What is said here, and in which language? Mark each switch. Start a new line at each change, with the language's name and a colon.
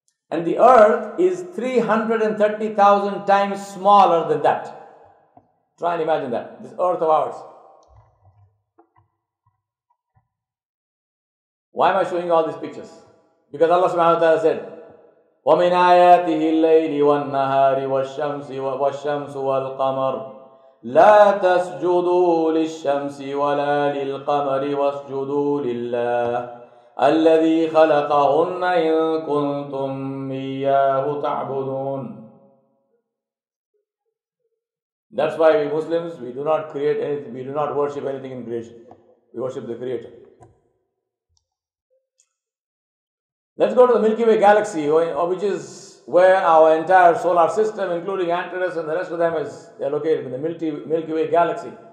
English: And the Earth is 330,000 times smaller than that. Try and imagine that, this Earth of ours. Why am I showing all these pictures? Because Allah subhanahu wa ta'ala said,
Arabic: وَمِنْ آيَاتِهِ اللَّيْلِ وَالنَّهَارِ وَالشَّمْسُ وَالْقَمَرِ لَا تَسْجُدُوا لِلشَّمْسِ وَلَا لِلْقَمَرِ وَاسْجُدُوا لِلَّهِ الَّذِي خَلَقَهُنَّ إِن كُنتُمْ إِيَّاهُ تَعْبُدُونَ.
English: That's why we Muslims, we do not create anything, we do not worship anything in creation. We worship the Creator. Let's go to the Milky Way galaxy, which is where our entire solar system, including Antares and the rest of them, they are located in the Milky Way galaxy.